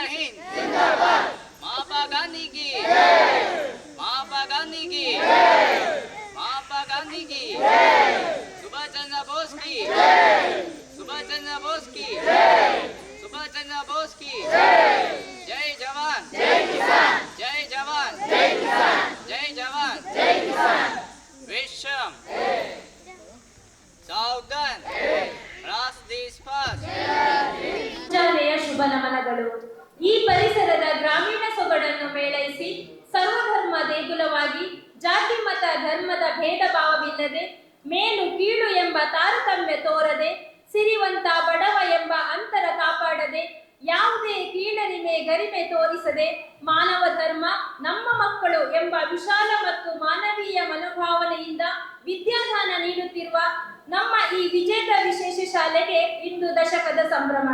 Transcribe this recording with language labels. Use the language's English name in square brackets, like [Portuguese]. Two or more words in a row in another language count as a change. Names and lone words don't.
[Hindi] हिंद महात्मा गांधी की महात्मा गांधी की महात्मा गांधी की सुभाष चंद्र बोस की सुभाष चंद्र बोस की सुभाष चंद्र बोस की जय जवान जय किसान जय जवान जय किसान जय जवान जय किसान विश्व सावधान रास देश पास [Kannada] ಮುಂಜಾನೆಯ ಶುಭ ನಮನಗಳು. ಈ ಪರಿಸರದ ಗ್ರಾಮೀಣ ಸೊಗಡನ್ನು ಮೇಳೈಸಿ ಸರ್ವಧರ್ಮ ದೇಗುಲವಾಗಿ ಜಾತಿ ಮತ ಧರ್ಮದ ಭೇದ ಭಾವವಿಲ್ಲದೆ ಮೇಲು ಕೀಳು ಎಂಬ ತಾರತಮ್ಯ ತೋರದೆ ಸಿರಿವಂತ ಬಡವ ಎಂಬ ಅಂತರ ಕಾಪಾಡದೆ ಯಾವುದೇ ಕೀಳರಿಮೆ ಗರಿಮೆ ತೋರಿಸದೆ ಮಾನವ ಧರ್ಮ ನಮ್ಮ ಮಕ್ಕಳು ಎಂಬ ವಿಶಾಲ ಮತ್ತು ಮಾನವೀಯ ಮನೋಭಾವನೆಯಿಂದ ವಿದ್ಯಾದಾನ ನೀಡುತ್ತಿರುವ ನಮ್ಮ ಈ ವಿಜೇತ ವಿಶೇಷ ಶಾಲೆಗೆ ಇಂದು ದಶಕದ ಸಂಭ್ರಮ.